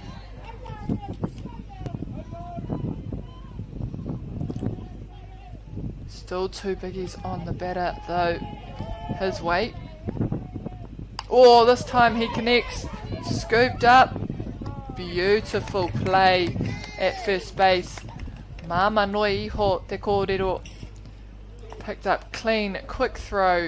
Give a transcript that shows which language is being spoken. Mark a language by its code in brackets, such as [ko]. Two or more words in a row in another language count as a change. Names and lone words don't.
[en] Still two biggies on the batter though, his weight. Oh, this time he connects, scooped up. Beautiful play at first base. [mi] Mama noi iho te kōrero. [en] Picked up clean, quick throw.